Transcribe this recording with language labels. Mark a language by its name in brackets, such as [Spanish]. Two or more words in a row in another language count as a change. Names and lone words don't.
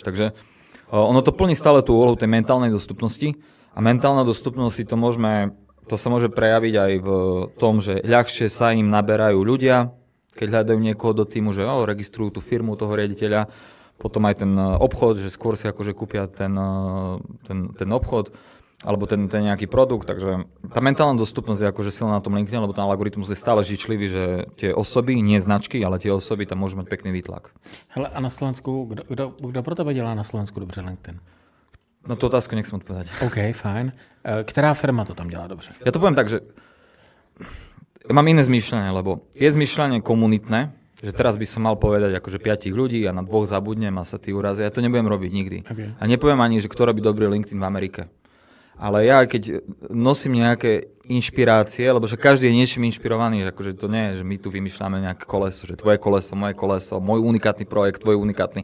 [Slovak] Takže ono to plní stále tú úlohu tej mentálnej dostupnosti a mentálna dostupnosť to sa môže prejaviť aj v tom, že ľahšie sa im naberajú ľudia, keď hľadajú niekoho do týmu, že registrujú tú firmu toho riaditeľa, potom aj ten obchod, že skôr si akože kúpia ten obchod, alebo ten nejaký produkt, takže tá mentálna dostupnosť je akože silná na tom LinkedIn, lebo ten algoritmus je stále žičlivý, že tie osoby, nie značky, ale tie osoby tam môžu mať pekný výtlak. [Czech] Hele, a na Slovensku, kdo pro tebe dělá na Slovensku dobře LinkedIn? [Slovak] No tu otázku nechcem odpovedať. [Czech] OK, fajn. Která firma to tam dělá dobře? [Slovak] Ja to poviem tak, že mám iné zmýšľanie, lebo je zmýšľanie komunitné, že teraz by som mal povedať akože 5 ľudí a na 2 zabudnem a sa tí urazia. Ja to nebudem robiť nikdy. Okay. A nepoviem ani, že kto robí dobrý LinkedIn v Amerike. Ale ja, keď nosím nejaké inšpirácie, lebo že každý je niečím inšpirovaný, že akože to nie je, že my tu vymýšľame nejaké koleso, že tvoje koleso, moje koleso, môj unikátny projekt, tvoj unikátny.